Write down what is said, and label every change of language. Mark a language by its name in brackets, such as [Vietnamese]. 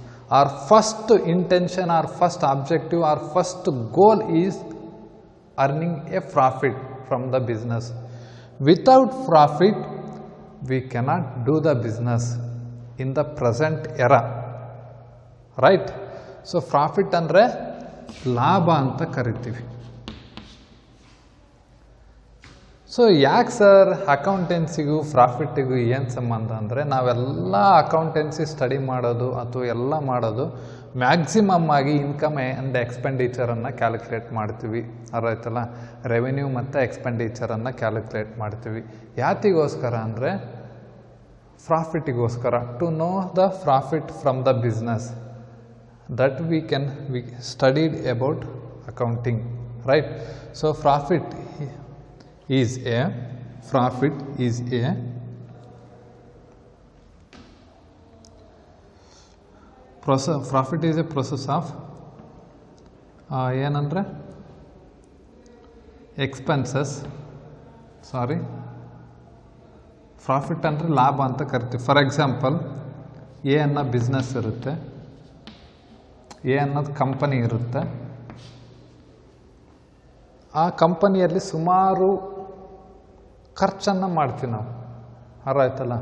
[English] Our first intention, our first objective, our first goal is earning a profit from the business. Without profit, we cannot do the business in the present era, right? [Kannada] So profit ಅಂದರೆ ಲಾಭ ಅಂತ ಕರಿತೀವಿ. So ಯಾಕೆ sir ಅಕೌಂಟೆನ್ಸಿಗೂ ಪ್ರಾಫಿಟ್ಟಿಗೂ ಏನು ಸಂಬಂಧ ಅಂದರೆ, ನಾವೆಲ್ಲ accountancy study ಮಾಡೋದು ಅಥವಾ ಎಲ್ಲ ಮಾಡೋದು ಮ್ಯಾಕ್ಸಿಮಮ್ ಆಗಿ ಇನ್ಕಮ್ ಆ್ಯಂಡ್ ಎಕ್ಸ್ಪೆಂಡಿಚರನ್ನು ಕ್ಯಾಲ್ಕುಲೇಟ್ ಮಾಡ್ತೀವಿ, ಅರ್ಥಾಯ್ತಲ್ಲ. ರೆವೆನ್ಯೂ ಮತ್ತು ಎಕ್ಸ್ಪೆಂಡಿಚರನ್ನು ಕ್ಯಾಲ್ಕುಲೇಟ್ ಮಾಡ್ತೀವಿ. ಯಾತಿಗೋಸ್ಕರ ಅಂದರೆ ಪ್ರಾಫಿಟಿಗೋಸ್ಕರ, [English] To know the profit from the business, that we studied about accounting, right? So profit is a profit is a process. Profit is a process of [Kannada] ಏನಂದರೆ [English] Expenses. [Kannada] ಸಾರಿ, profit ಅಂದರೆ ಲಾಭ ಅಂತ ಕರಿತೀವಿ. For example, A ಅನ್ನೋ business ಇರುತ್ತೆ, A ಅನ್ನೋದು company ಇರುತ್ತೆ. ಆ ಕಂಪನಿಯಲ್ಲಿ ಸುಮಾರು ಖರ್ಚನ್ನು ಮಾಡ್ತೀವಿ ನಾವು, ಅರ್ಥ.